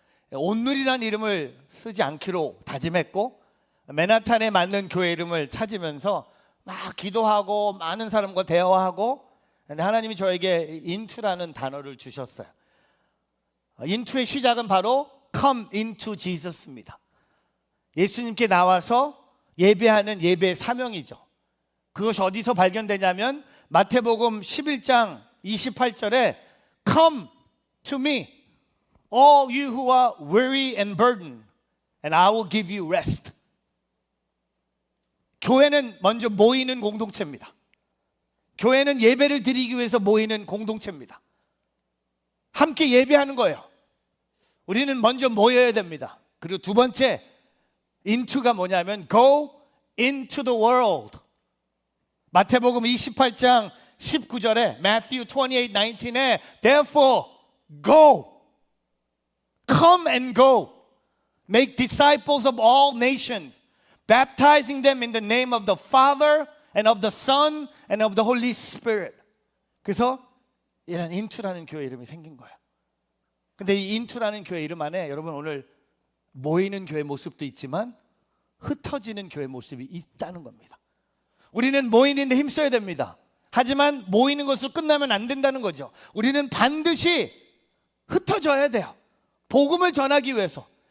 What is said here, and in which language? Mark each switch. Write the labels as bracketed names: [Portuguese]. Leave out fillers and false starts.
[Korean] 온누리라는 이름을 쓰지 않기로 다짐했고 맨하탄에 맞는 교회 이름을 찾으면서 막 기도하고 많은 사람과 대화하고, 근데 하나님이 저에게 인투라는 단어를 주셨어요. 인투의 시작은 바로 [English] Come into Jesus [Korean] 입니다. 예수님께 나와서 예배하는 예배의 사명이죠. 그것이 어디서 발견되냐면 마태복음 11장 28절에 [English] Come to me, all you who are weary and burdened, and I will give you rest. [Korean] 교회는 먼저 모이는 공동체입니다. 교회는 예배를 드리기 위해서 모이는 공동체입니다. 함께 예배하는 거예요. 우리는 먼저 모여야 됩니다. 그리고 두 번째 into가 뭐냐면 [English] go into the world. [Korean] 마태복음 28장 19절에 [English] Matthew 28:19에 therefore go, come and go, make disciples of all nations, baptizing them in the name of the Father and of the Son and of the Holy Spirit. [Korean] 그래서 이런 인투라는 교회 이름이 생긴 거예요. 근데 이 인투라는 교회 이름 안에 여러분 오늘 모이는 교회 모습도 있지만 흩어지는 교회 모습이 있다는 겁니다. 우리는 모이는데 힘써야 됩니다. 하지만 모이는 것으로 끝나면 안 된다는 거죠. 우리는 반드시 흩어져야 돼요. 복음을 전하기 위해서.